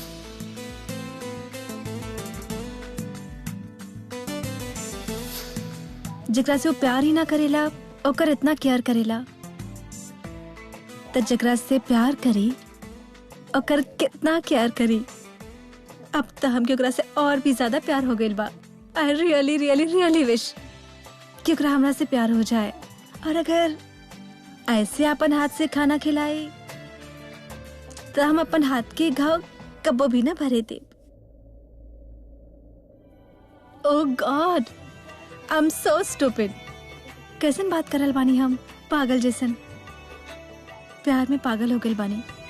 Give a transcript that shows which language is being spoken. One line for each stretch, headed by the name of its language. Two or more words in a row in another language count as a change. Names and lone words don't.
Bhojpuri: जेकरा से वो प्यार ही ना करेला ओकर इतना केयर करेला, तो जेकरा से प्यार करी ओकर कितना केयर करी। अब तो हमके ओकरा से और भी ज्यादा प्यार हो गइल बा।
English: I really really really wish
Bhojpuri: कि ओकरा हमरा से प्यार हो जाए, और अगर ऐसे अपन हाथ से खाना खिलाए तो हम अपन हाथ के घाव कब्बो भी ना भरे दे।
English: Oh God, I am so stupid.
Bhojpuri: कैसन बात करल बानी हम, पागल जैसन। प्यार में पागल हो गइल बानी।